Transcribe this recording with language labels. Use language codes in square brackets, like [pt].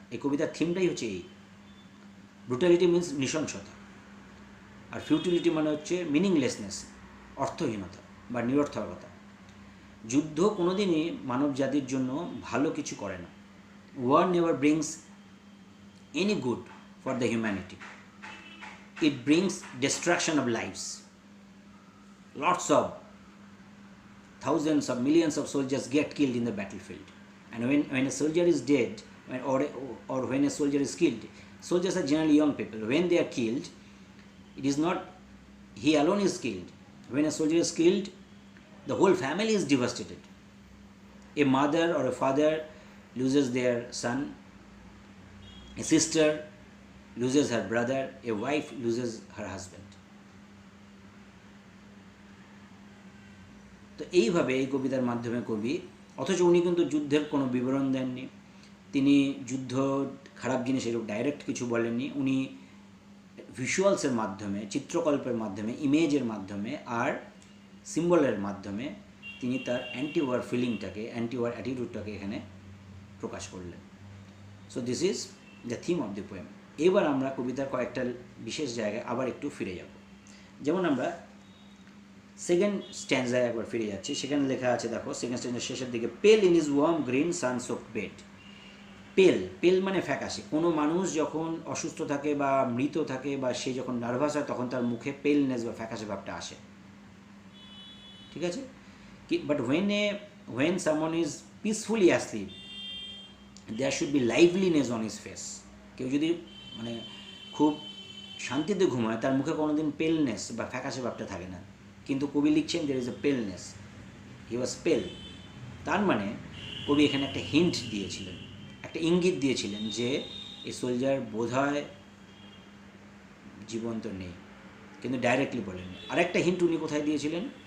[bn] এই কবিতার থিমটাই হচ্ছে এই। ব্রুটালিটি মিন্স নৃশংসতা, আর ফিউটিলিটি মানে হচ্ছে মিনিংলেসনেস, অর্থহীনতা বা নিরর্থকতা। যুদ্ধ কোনোদিনই মানব জাতির জন্য ভালো কিছু করে না। [en] War never brings any good for the humanity. It brings destruction of lives. Lots of thousands of millions of soldiers get killed in the battlefield. And when a soldier is dead, or when a soldier is killed, soldiers are generally young people. When they are killed, it is not he alone is killed. When a soldier is killed, the whole family is devastated. A mother or a father loses their son, a sister loses her brother, a wife loses her husband. [bn] তো এইভাবে এই কবিতার মাধ্যমে কবি, অথচ উনি কিন্তু যুদ্ধের কোনো বিবরণ দেননি, তিনি যুদ্ধ খারাপ জিনিস এরকম ডাইরেক্ট কিছু বলেননি। উনি ভিজুয়ালসের মাধ্যমে, চিত্রকল্পের মাধ্যমে, ইমেজের মাধ্যমে আর সিম্বলের মাধ্যমে তিনি তার অ্যান্টি ওয়ার ফিলিংটাকে, অ্যান্টি ওয়ার অ্যাটিটিউডটাকে এখানে প্রকাশ করলেন। [en] So this is the theme of the poem. [bn] এবার আমরা কবিতার কয়েকটা বিশেষ জায়গায় আবার একটু ফিরে যাব। যেমন আমরা সেকেন্ড স্ট্যান্ডায় একবার ফিরে যাচ্ছি। সেখানে লেখা আছে, দেখো সেকেন্ড স্ট্যান্ডার শেষের দিকে, [en] Pale in his warm green sun soaked bed. [bn] পেল, পেল মানে ফ্যাকাশে। কোনো মানুষ যখন অসুস্থ থাকে বা মৃত থাকে বা সে যখন নার্ভাস হয়, তখন তার মুখে পেলনেস বা ফ্যাকাশে ভাবটা আসে, ঠিক আছে? [en] But when someone is peacefully asleep, there should be liveliness on his face. [bn] কেউ যদি মানে খুব শান্তিতে ঘুমায়, তার মুখে কোনোদিন পেলনেস বা ফ্যাকাশে ভাবটা থাকে না। কিন্তু কবি লিখছেন [en] there is a paleness, he was pale। [bn] তার মানে কবি এখানে একটা হিন্ট দিয়েছিলেন, একটা ইঙ্গিত দিয়েছিলেন যে এই সোলজার বোধহয় জীবন্ত নেই, কিন্তু ডাইরেক্টলি বলেননি। আরেকটা হিন্ট উনি কোথায় দিয়েছিলেন?